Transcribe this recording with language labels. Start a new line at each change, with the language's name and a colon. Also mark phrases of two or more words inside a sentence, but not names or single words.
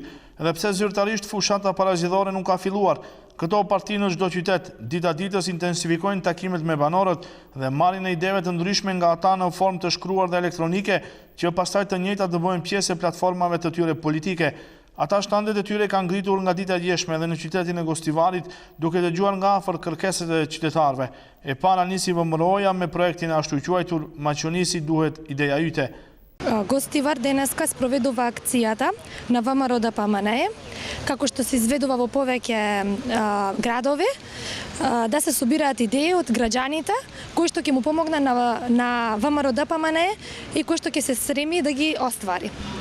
Albanian: Edhe pse zyrtarisht fushata parazgjedhore nuk ka filluar, këto parti në çdo qytet dita ditës intensifikojnë takimet me banorët dhe marrin e ideve të ndryshme nga ata në formë të shkruar dhe elektronike, që pastaj të njëjtat të bëhen pjesë e platformave të tyre politike. Ata shtandet e tyre kanë ngritur nga dita e djeshme dhe në qytetin e Gostivarit, duke dëgjuar nga afër kërkesat e qytetarëve. E para nisi VMRO-ja me projektin e ashtu quajtur Maqonisi duhet ideja yte.
Macedonian: Gostivar денеска спроведува акцијата на ВМРО ДПМН, како што се изведува во повеќе градови, да се собираат идеи од граѓаните кои што ќе му помогнат на ВМРО ДПМН и кои што ќе се стреми да ги оствари.